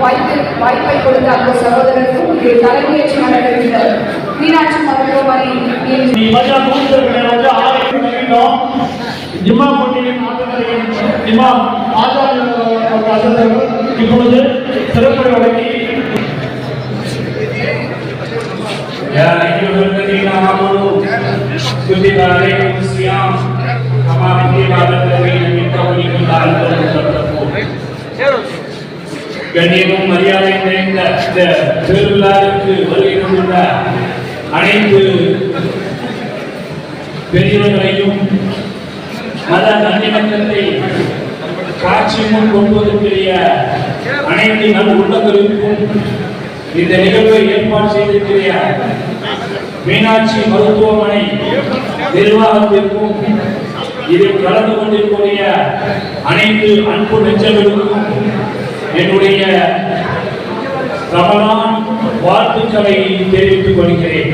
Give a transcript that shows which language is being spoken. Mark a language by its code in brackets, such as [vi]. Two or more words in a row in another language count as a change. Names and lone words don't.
[ta] வாய்ப்பை கொடுத்த அந்த சகோதரருக்கும் இது தலைமையேற்று நடக்கின்ற மீனாட்சி மருத்துவமனை ஜிம்மா போட்டியின் ஆட்டங்களையும் இமாம் ஆச்சாரியர்கள் இப்பொழுது சிறப்புரை வழங்கி [ar] يا أيها الذين آمنوا كتب عليكم الصيام كما كتب على الذين من قبلكم لعلكم تتقون. [ta] கண்ணியமும் மரியாதை நிறைந்த இந்த திருவிழாவிற்கு வருகை தந்துள்ள அனைத்து பெரியவர்களையும் மத நல்லிணக்கத்தை காட்சி முன் கொண்டுவதற்குரிய அனைத்து நல் உள்ளங்களுக்கும் இந்த நிகழ்வை ஏற்பாடு செய்திருக்கிற மீனாட்சி மருத்துவமனை நிர்வாகத்திற்கும் இதில் கலந்து கொண்டிருக்கிற அனைத்து அன்பு நெஞ்சங்களுக்கும் என்னுடைய ரமலான் வாழ்த்துக்களை தெரிவித்துக் கொள்கிறேன்.